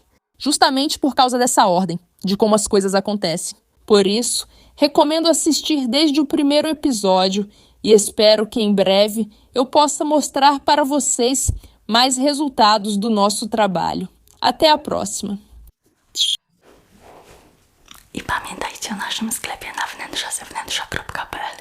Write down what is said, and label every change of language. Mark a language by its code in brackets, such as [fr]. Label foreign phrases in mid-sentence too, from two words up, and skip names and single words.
[pt] Justamente por causa dessa ordem, de como as coisas acontecem. Por isso, recomendo assistir desde o primeiro episódio e espero que em breve eu possa mostrar para vocês mais resultados do nosso trabalho. Até a próxima! [pl] I pamiętajcie o naszym sklepie na wnętrza zewnętrza.pl